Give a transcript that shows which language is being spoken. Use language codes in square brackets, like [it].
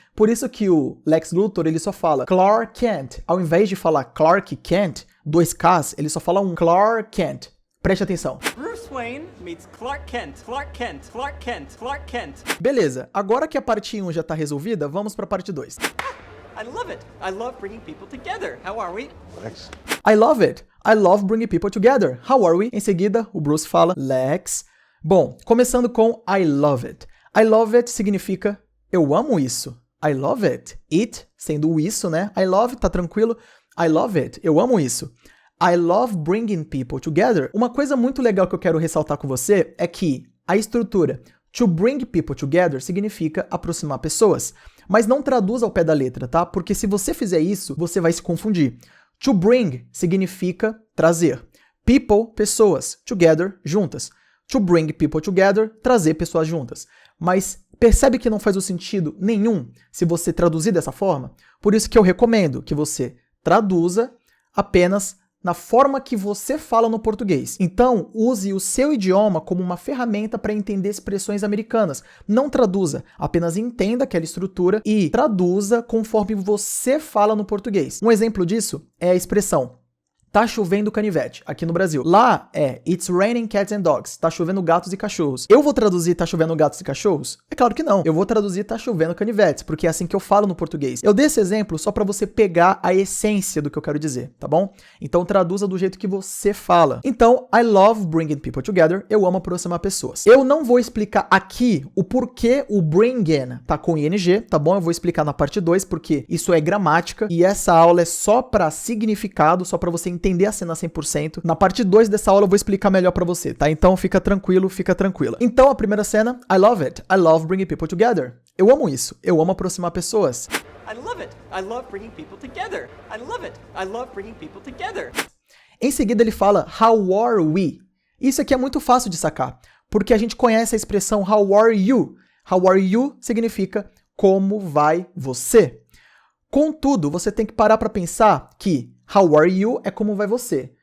[pt] Por isso que o Lex Luthor ele só fala Clark Kent. Ao invés de falar Clark Kent, dois Ks, ele só fala um Clark Kent. Preste atenção. [en] Bruce Wayne meets Clark Kent. Clark Kent. Clark Kent. Clark Kent. [pt] Beleza, agora que a parte 1 já tá resolvida, vamos pra parte 2. [en] I love it. I love bringing people together. How are we? Lex. I love it. I love bringing people together. How are we? [pt] Em seguida, o Bruce fala Lex. Bom, começando com [en] I love it. I love it [pt] significa eu amo isso. [en] I love it. [pt] It, sendo o isso, né? I love, tá tranquilo. I love it. Eu amo isso. [en] I love bringing people together. [pt] Uma coisa muito legal que eu quero ressaltar com você é que a estrutura [en] to bring people together [pt] significa aproximar pessoas. Mas não traduz ao pé da letra, tá? Porque se você fizer isso, você vai se confundir. To bring significa trazer. People, pessoas. Together, juntas. [en] To bring people together, [pt] trazer pessoas juntas. Mas percebe que não faz o sentido nenhum se você traduzir dessa forma? Por isso que eu recomendo que você traduza apenas na forma que você fala no português. Então, use o seu idioma como uma ferramenta para entender expressões americanas. Não traduza, apenas entenda aquela estrutura e traduza conforme você fala no português. Um exemplo disso é a expressão tá chovendo canivete, aqui no Brasil. Lá é [en] It's raining cats and dogs. [pt] Tá chovendo gatos e cachorros. Eu vou traduzir tá chovendo gatos e cachorros? É claro que não. Eu vou traduzir tá chovendo canivetes, porque é assim que eu falo no português. Eu dei esse exemplo só pra você pegar a essência do que eu quero dizer, tá bom? Então traduza do jeito que você fala. [en] Então, I love bringing people together. [pt] Eu amo aproximar pessoas. Eu não vou explicar aqui o porquê o bringing tá com ing, tá bom? Eu vou explicar na parte 2, porque isso é gramática e essa aula é só pra significado, só pra você entender a cena 100%. Na parte 2 dessa aula eu vou explicar melhor pra você, tá? Então fica tranquilo, fica tranquila. Então a primeira cena, [en] I love it. I love bringing people together. [pt] Eu amo isso. Eu amo aproximar pessoas. [en] I love it. I love bringing people together. I love it. I love bringing people together. [pt] Em seguida ele fala [en] how are we? [pt] Isso aqui é muito fácil de sacar, porque a gente conhece a expressão [en] how are you? How are you [pt] significa como vai você? Contudo, você tem que parar para pensar que [en] how are you [pt] é como vai você.